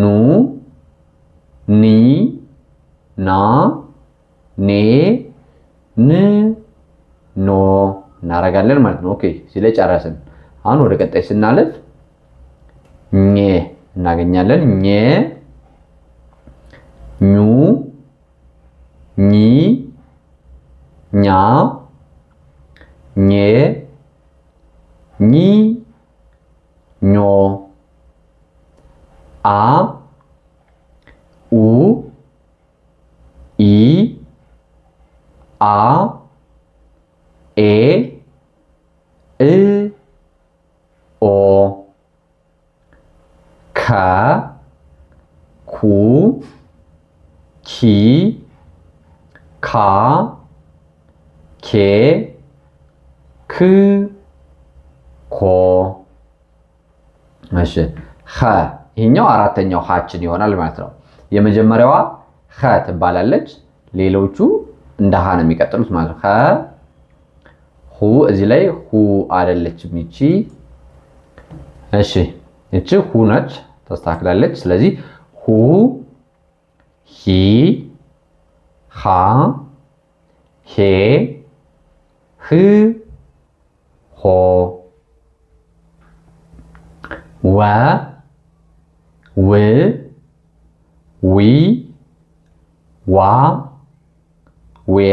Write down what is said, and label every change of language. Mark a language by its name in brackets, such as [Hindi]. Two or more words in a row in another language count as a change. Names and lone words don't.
[Amharic] ኒ ና ኔ ን ኖ እናደርጋለን ማለት ነው። ኦኬ እዚህ ላይ ጨረስን። አሁን ወደ ቀጣይ ስናልፍ ኘ እናገኛለን። ኘ ኙ ኚ ኛ ኘ ኚ ኞ አ ኡ ኢ አ ኤ እ ኦ ከ ኩ ኪ ካ ኬ ክ ኮ። እሺ ኸ ይሄኛው አራተኛው ሃችን ይሆናል ማለት ነው። የመጀመሪያዋ ኸ ትባላለች። ሌሎቹ እንደ ሃ ነው የሚቀጥሉት ማለት ነው። ኸ ሁ እዚህ ላይ ሁ አይደለችም ይቺ። እሺ እቺ ሁ ነች፣ ተስተካክላለች። ስለዚህ ሁ ሂ ሃ ሄ ህ ሆ ወ ው ዊ ዋ ዌ